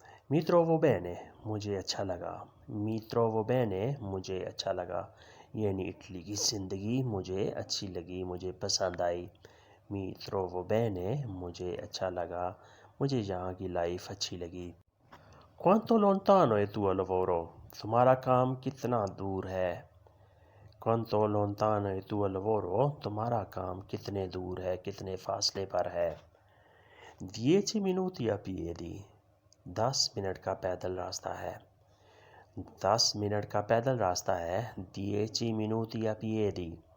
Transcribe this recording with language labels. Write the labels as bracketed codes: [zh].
[it] mi trovo bene, [hi] मुझे अच्छा लगा। mi trovo bene, मुझे अच्छा लगा, यानी इटली की ज़िंदगी मुझे अच्छी लगी, मुझे पसंद आई। [it] mi trovo bene, [hi] मुझे अच्छा लगा, मुझे यहाँ की लाइफ अच्छी लगी। [it] quanto lontano è tuo lavoro। [hi] तुम्हारा काम कितना दूर है? [it] quanto lontano è tuo lavoro, [hi] तुम्हारा काम कितने दूर है, कितने फासले पर है? [it] 10 minuti a piedi, [hi] 10 मिनट का पैदल रास्ता है। 10 मिनट का पैदल रास्ता है। [it] 10 minuti a piedi।